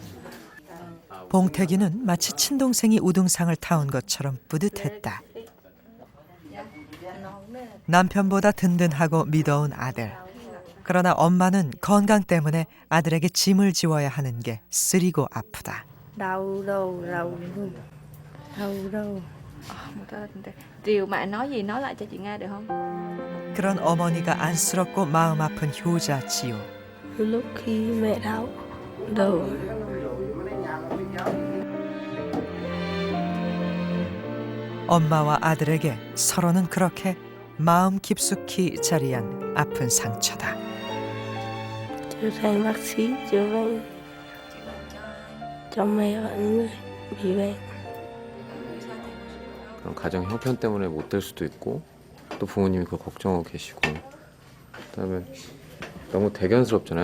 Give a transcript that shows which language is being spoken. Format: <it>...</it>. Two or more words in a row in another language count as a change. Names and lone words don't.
<ko>봉태기는 마치 친동생이 우등상을 타온 것처럼 뿌듯했다. 남편보다 든든하고 믿어온 아들. 그러나 엄마는 건강 때문에 아들에게 짐을 지워야 하는 게 쓰리고 아프다.</ko> <vi>Đau đâu, đau đâu. Triều mẹ nói gì nói lại cho chị nghe được không?</vi> <ko>그런 어머니가 안쓰럽고 마음 아픈 효자 지호.</ko> <vi>Lúc khi mẹ đau đầu,</vi> <ko>엄마와 아들에게 서로는 그렇게 마음 깊숙이 자리한 아픈 상처다.</ko> <vi>trở thành bác sĩ chữa bệnh cho mẹ và những người bị bệnh.</vi> <ko>그런 가정 형편 때문에 못 될 수도 있고 또 부모님이 그걸 걱정하고 계시고 그다음에 너무 대견스럽잖아요.</ko>